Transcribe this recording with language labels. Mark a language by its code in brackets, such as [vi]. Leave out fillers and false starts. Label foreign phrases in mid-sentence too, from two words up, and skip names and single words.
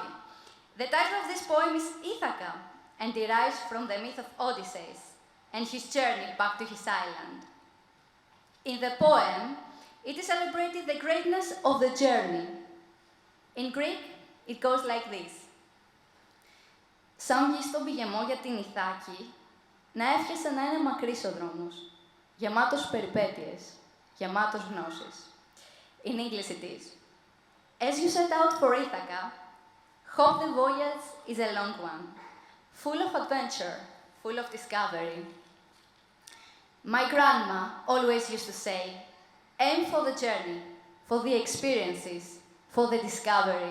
[en] The title of this poem is Ithaca, and derives from the myth of Odysseus and his journey back to his island. In the poem, it is celebrated the greatness of the journey. In Greek, it goes like this. [el] Σαν βγεις στον πηγεμό για την Ιθάκη, να εύχεσαι να είναι μακρύς ο δρόμος, γεμάτος περιπέτειες, γεμάτος γνώσεις. [en] In English it is. As you set out for Ithaca, hope the voyage is a long one, full of adventure, full of discovery. My grandma always used to say, aim for the journey, for the experiences, for the discovery.